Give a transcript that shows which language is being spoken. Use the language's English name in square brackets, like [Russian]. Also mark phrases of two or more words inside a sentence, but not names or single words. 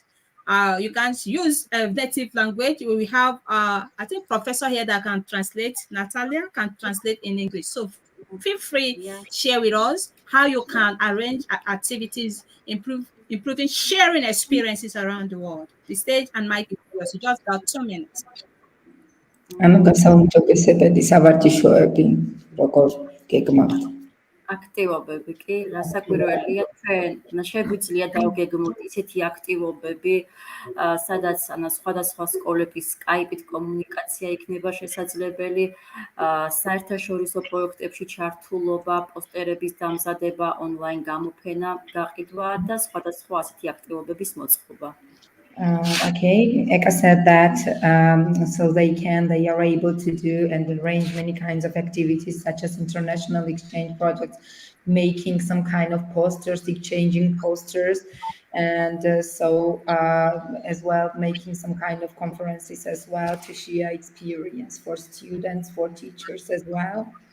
[English] You can use a native language. We have, I think, professor here that can translate. Natalia can translate in English. So feel free, share with us how you can arrange activities, improving sharing experiences around the world. The stage and mic is yours. You just got 2 minutes. [Georgian] ანუ გასაუმჯობესებედი სავარჯიშოები როგორ გეგმავთ? აქტივობები კი რასაკვირველია, ჩვენ შეგვიძლია დავგეგმოთ ისეთი აქტივობები, სადაც სხვადასხვა სკოლების სკაიპით კომუნიკაცია იქნება შესაძლებელი, საერთაშორისო პროექტებში ჩართულობა, პოსტერების დამზადება, ონლაინ გამოფენა, გაყიდვა და სხვადასხვა ასეთი აქტივობების მოწყობა. [English] Okay, Eka said that so they are able to do and arrange many kinds of activities such as international exchange projects, making some kind of posters, exchanging posters, and as well making some kind of conferences as well to share experience for students, for teachers as well.